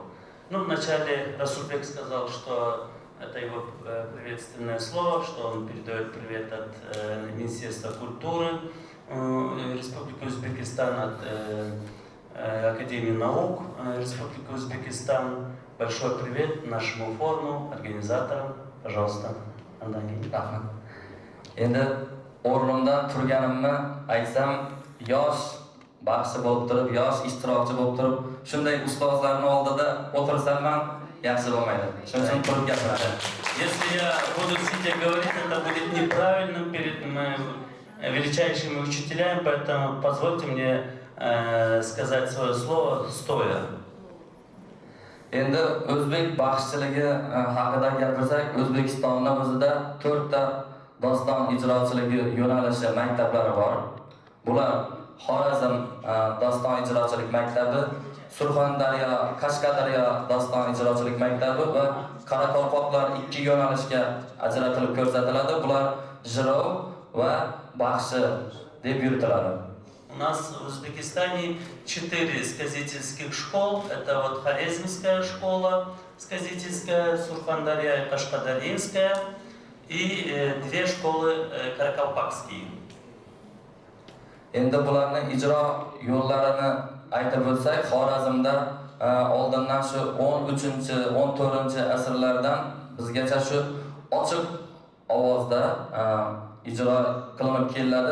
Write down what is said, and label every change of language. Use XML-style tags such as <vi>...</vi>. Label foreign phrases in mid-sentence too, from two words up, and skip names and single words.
<ru>Ну, вначале Расулбек сказал, что это его приветственное слово, что он передает привет от Министерства культуры Республики Узбекистан, от Академии наук Республики Узбекистан. Большой привет нашему форуму, организаторам. Пожалуйста, Андагин.</ru> <uz>Endi o'rnimdan turganimni aytsam, yosh baxshi bo'lib turib, yosh ishtirokchi bo'lib turib, shunday ustozlarning oldida o'tirsam ham yaxshi bo'lmaydi. Shuning uchun turib gapiraman.</uz> <ru>Если я буду сидя говорить, это будет неправильным перед величайшими учителями, поэтому позвольте мне сказать свое слово стоя.</ru> <uz>Endi o'zbek baxshiligi haqida gapirsak, O'zbekistonning o'zida 4 ta doston ijrochiligi yo'nalishi maktablari bor. Bular Xorazm doston ijrochilik maktabi, Surxondaryo, Qashqadaryo doston ijrochilik maktabi va Qoraqalpoqlar 2 yo'nalishga ajratilib ko'rsatiladi. Bular ijro va baxshi deb yuritiladi.</uz> <ru>У нас в Узбекистане 4 сказительских школ. Это вот Хорезмская школа сказительская, Сурхандарья и Кашкадарьинская, и 2 школы Каракалпакские.</ru> <uz>Endi bularning ijro yo'llarini aytib o'tsak, Xorazmda oldindan shu 13-14 asrlardan bizgacha shu ochiq ovozda ijro qilinib keladi.</uz>